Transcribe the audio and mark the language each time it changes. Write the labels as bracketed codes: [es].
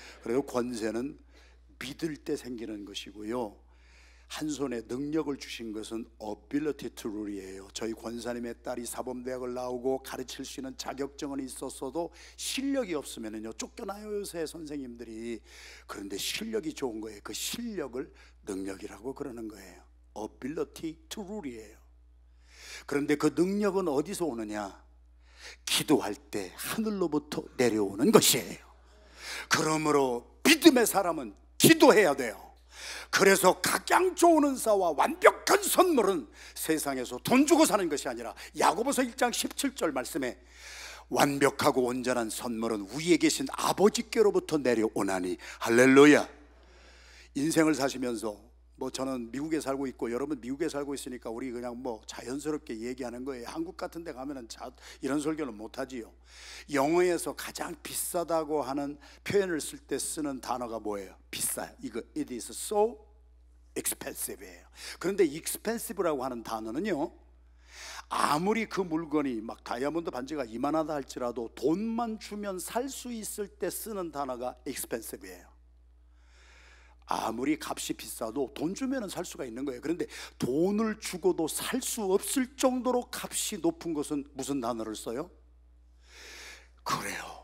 [ko] 그리고 권세는 믿을 때 생기는 것이고요, 한 손에 능력을 주신 것은 [en] ability to rule [ko] 이에요. 저희 권사님의 딸이 사범대학을 나오고 가르칠 수 있는 자격증은 있었어도 실력이 없으면요 쫓겨나요, 요새 선생님들이. 그런데 실력이 좋은 거예요. 그 실력을 능력이라고 그러는 거예요. [en] ability to rule이에요. [ko] 그런데 그 능력은 어디서 오느냐? 기도할 때 하늘로부터 내려오는 것이에요. 그러므로 믿음의 사람은 기도해야 돼요. 그래서 각양 좋은 은사와 완벽한 선물은 세상에서 돈 주고 사는 것이 아니라 야고보서 1장 17절 말씀에 완벽하고 온전한 선물은 위에 계신 아버지께로부터 내려오나니, 할렐루야. 인생을 사시면서 저는 미국에 살고 있고 여러분 미국에 살고 있으니까 우리 그냥 자연스럽게 얘기하는 거예요. 한국 같은 데 가면은 이런 설교는 못하지요. 영어에서 가장 비싸다고 하는 표현을 쓸 때 쓰는 단어가 뭐예요? 비싸요. [en] 이거 it is so expensive예요. [ko] 그런데 expensive라고 하는 단어는요, 아무리 그 물건이 다이아몬드 반지가 이만하다 할지라도 돈만 주면 살 수 있을 때 쓰는 단어가 expensive예요. 아무리 값이 비싸도 돈 주면 살 수가 있는 거예요. 그런데 돈을 주고도 살 수 없을 정도로 값이 높은 것은 무슨 단어를 써요? 그래요.